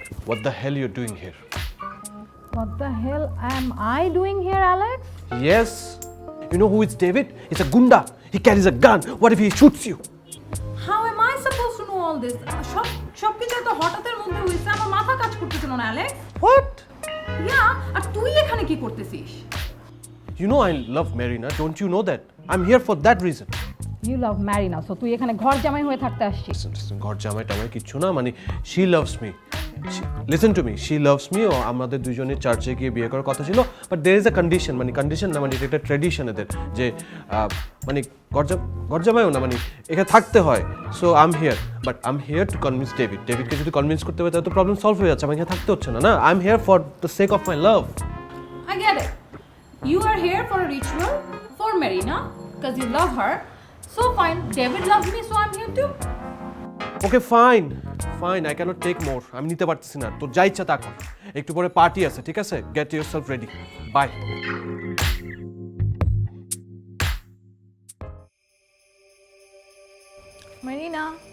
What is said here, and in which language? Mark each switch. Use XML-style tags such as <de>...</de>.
<en>What the hell you're doing here? what the hell am I doing here, Alex? Yes. You know who is David? He's a gunda. He carries a gun. What if he shoots you? How am I supposed to know all this?</en> <bn>সব কিছু তো হঠাৎের মধ্যে হইছে, আমার মাথা কাজ করতেছিল না, অ্যালেক্স।</bn> <en>What?</en> <bn>ইয়া, আর তুই এখানে কি করতেছিস?</bn> <en>You know I love Marina. Don't you know that? I'm here for that reason. You love Marina, so</en> <bn>তুই এখানে ঘর জামাই হয়ে থাকতে আসছিস।</bn> <en>Listen,</en> <bn>ঘর জামাই টামাই কিচ্ছু না, মানে</bn> <en>she loves me. Listen to me, she loves me.</en> <bn>ও আমাদের দুজনের চার্চে গিয়ে বিয়ে করার কথা ছিল,</bn> <en>but there is a condition,</en> <bn>মানে কন্ডিশন না, মানে এটা একটা ট্র্যাডিশন এদের, যে মানে ঘর জামাইও না, মানে এখানে থাকতে হয়।</bn> <en>so I am here, but I am here to convince</en> <bn>ডেভিডকে যদি কনভিন্স করতে হবে তাহলে তো প্রবলেম সলভ হয়ে যাচ্ছে, আমাকে এখানে থাকতে হচ্ছে না, না।</bn> <en>I am here for the sake of my love. I get it. You are here for a ritual for Marina because you love her. So fine, David loves me, so I'm here too.</en> <bn>Okay fine,</bn> <en>I cannot take more,</en> <bn>আমি নিতে পারতেছি না, তোর যা ইচ্ছা তা কর। একটু পরে পার্টি আছে, ঠিক আছে?</bn> <en>get yourself ready,</en> <bn>by.</bn> <en>Marina.</en>